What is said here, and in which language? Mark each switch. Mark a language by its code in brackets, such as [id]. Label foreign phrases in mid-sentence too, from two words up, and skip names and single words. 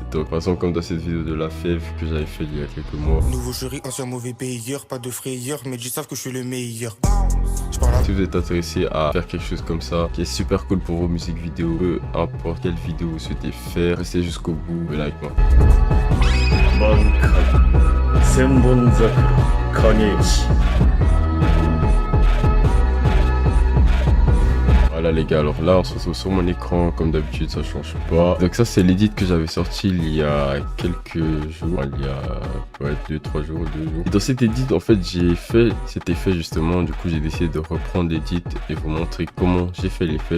[fr] Donc par exemple comme dans cette vidéo de la fève que j'avais fait il y a quelques mois. Nouveau jury, ancien mauvais payeur, pas de frayeur, mais ils savent que je suis le meilleur. Si vous êtes intéressé à faire quelque chose comme ça, qui est super cool pour vos musiques vidéo, peu importe quelle vidéo vous souhaitez faire, restez jusqu'au bout, like moi. [ja] 満開千本桜影石 [fr] Voilà les gars, alors là on se retrouve sur mon écran comme d'habitude, ça change pas. Donc ça c'est l'édit que j'avais sorti il y a quelques jours, il y a 2-3 jours, 2 jours. Et dans cet édit en fait j'ai fait cet effet justement, du coup j'ai décidé de reprendre l'édit et vous montrer comment j'ai fait l'effet.